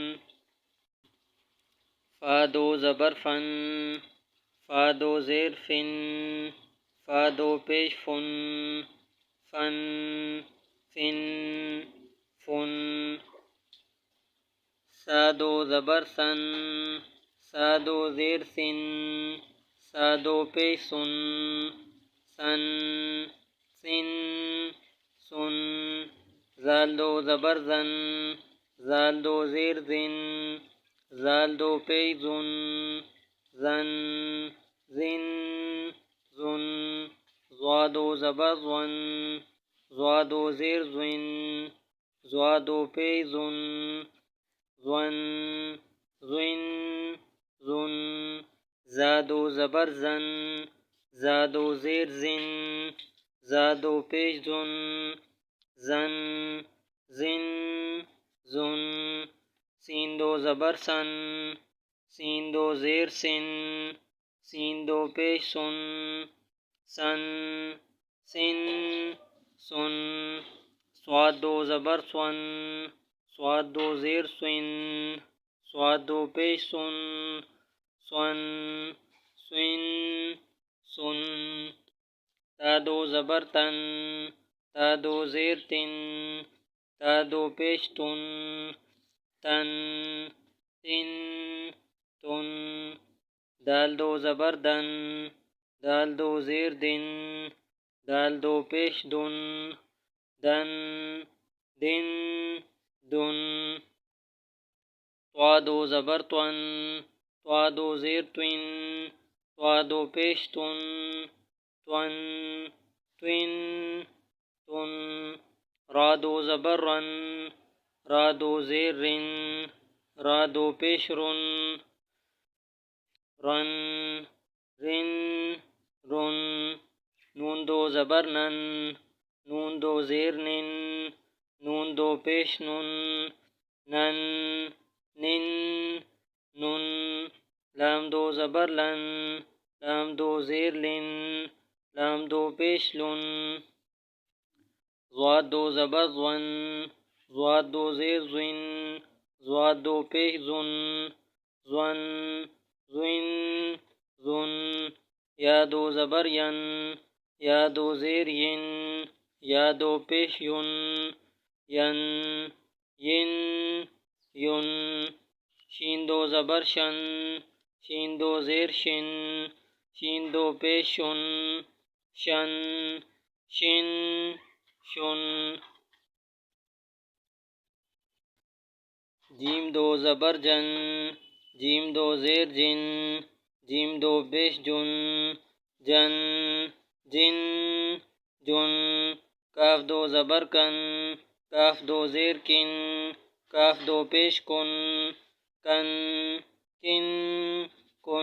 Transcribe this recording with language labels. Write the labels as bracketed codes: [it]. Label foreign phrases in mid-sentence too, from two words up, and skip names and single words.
[ur] فا 2 زبر فن، فا 2 زیر فن، فا 2 پیش فن، فن، فن، فن۔ سا 2 زبر سن، سا 2 زیر سن، سا 2 پیش سن، سن، سن، سن۔ زال 2 زبر زن، زال 2 زیر زن، زال 2 پیش زن، زن، زن، زن۔ ضا 2 زبر زن، ضا 2 زیر زن، ضا 2 پیش زن، زن، زن، زن۔ زا 2 زبر زن، زا 2 زیر زن، زا 2 پیش زن، زن، زن، زن۔ سین 2 زبر سن، سین 2 زیر سن، سین 2 پیش سن، سن، سن، سن۔ صاد 2 زبر سون، صاد 2 زیر سن، صاد 2 پیش سن، سن، سن، سن۔ تا 2 زبر تن، تا 2 زیر تن، تا 2 پیش تن، تن، تن، تن۔ دال 2 زبر دن، دال 2 زیر دن، دال 2 پیش دن، دن، دن، دن۔ طا 2 زبر طن، طا 2 زیر طن، طا 2 پیش طن، طن، طن، طن۔ را 2 زبر رن، را 2 زیر رن، را 2 پیش رن، رن، رن، رن۔ نون 2 زبر نن، نون 2 زیر نن، نون 2 پیش نن، نن، نن، نن۔ لام 2 زبر لن، لام 2 زیر لن، لام 2 پیش لن، ضاد 2 زبر ضن، ضاد 2 زیر زن، ضاد 2 پیش زن، زن، زن، زن۔ یا 2 زبر ین، یا 2 زیر ین، یا 2 پیش ین، ین، ین، ین۔ شین 2 زبر شن، شین 2 زیر شن، شین 2 پیش شن، شن، شن، شن۔ جیم 2 زبر جن، جیم 2 زیر جن، جیم 2 پیش جن، جن، جن، جن۔ کاف 2 زبر کن، کاف 2 زیر کن، کاف دو پیش کن کن کن کن